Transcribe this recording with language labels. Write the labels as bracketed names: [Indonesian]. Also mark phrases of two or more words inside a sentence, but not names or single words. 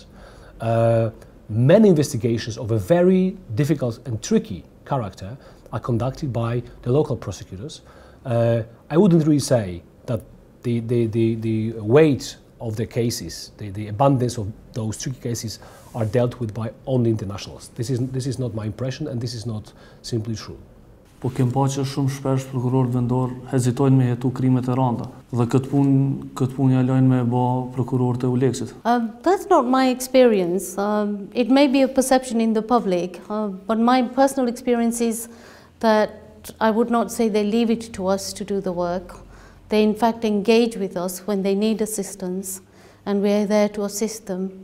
[English] Many investigations of a very difficult and tricky character are conducted by the local prosecutors. I wouldn't really say that the weight of the cases, the abundance of those tricky cases are dealt with by only internationals. This is not my impression, and this is not simply true. [Albanian] Po kem pa që shumë shpesh prokurorët vendor hezitojnë me jetu krimet e rënda dhe këtë punë ja lajnë me bë prokurorët e Uleksit. [English] That's not my experience. It may be a perception in the public, but my personal experience is that I would not say they leave it to us to do the work. They in fact engage with us when they need assistance, and we are there to assist them.